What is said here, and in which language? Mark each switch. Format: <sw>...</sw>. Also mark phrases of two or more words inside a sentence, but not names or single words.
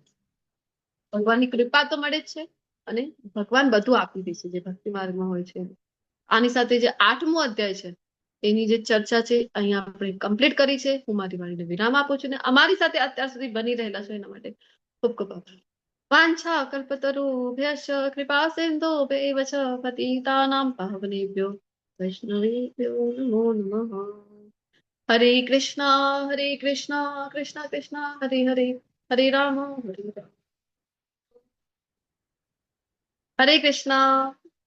<gu>ભગવાનની કૃપા તો મળે જ છે અને ભગવાન બધું આપી દે છે જે ભક્તિ માર્ગમાં હોય છે. આની સાથે જે 8મો અધ્યાય છે એની જે ચર્ચા છે અહીંયા આપણે કમ્પ્લીટ કરી છે. હું મારી વાણીને વિરામ આપું છું ને અમારી સાથે અત્યાર સુધી બની રહેલા છો એના માટે ખૂબ ખૂબ આભાર.</gu> <sa>વાંછા કલ્પતરુભ્યશ્ચ કૃપા સિંધુભ્યૈવ ચ પતિતાનાં પાવનેભ્યો વૈષ્ણવેભ્યો નમો નમઃ. હરે કૃષ્ણ કૃષ્ણ કૃષ્ણ હરે હરે, હરે રામ હરે રામ, હરે કૃષ્ણ</sa>